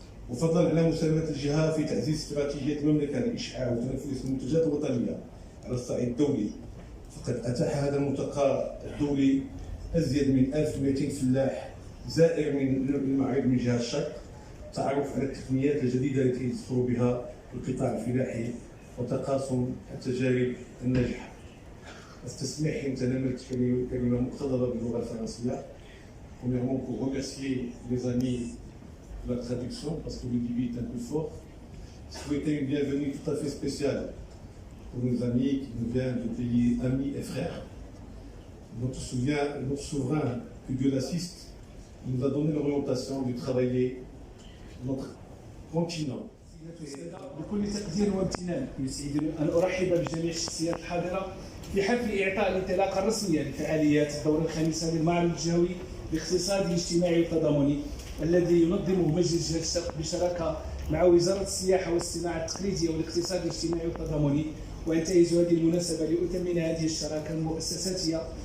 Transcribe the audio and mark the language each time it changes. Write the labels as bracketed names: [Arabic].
[Arabic] وفضلا على مساهمة الجهة في تعزيز استراتيجية المملكة لإشعاع وتنفيذ المنتجات الوطنية على الصعيد الدولي، فقد أتاح هذا الملتقى الدولي أزيد من 1200 فلاح زائر من المعرض من جهة الشرق التعرف على التقنيات الجديدة التي يدخل بها القطاع الفلاحي وتقاسم التجارب الناجحة. استسمح إن تناولت كلمة مقتضبة باللغة الفرنسية. [French] Premièrement, pour remercier les amis de la traduction, parce que le débit est un peu fort, souhaiter une bienvenue tout à fait spéciale pour nos amis qui nous viennent de pays amis et frères. Notre souverain, que Dieu l'assiste, nous a donné l'orientation de travailler notre continent. [Arabic] بكل تقدير وامتنان يسعدني أن أرحب بجميع الشخصيات الحاضرة في حفل إعطاء الانطلاقة الرسمية لفعاليات الدورة الخامسة للمعرض الجهوي الاقتصادي الاجتماعي والتضامني الذي ينظمه مجلس جهة الشرق بشراكة مع وزارة السياحة والصناعة التقليدية والاقتصاد الاجتماعي والتضامني. وأنتهز هذه المناسبة لأثمن هذه الشراكة المؤسساتية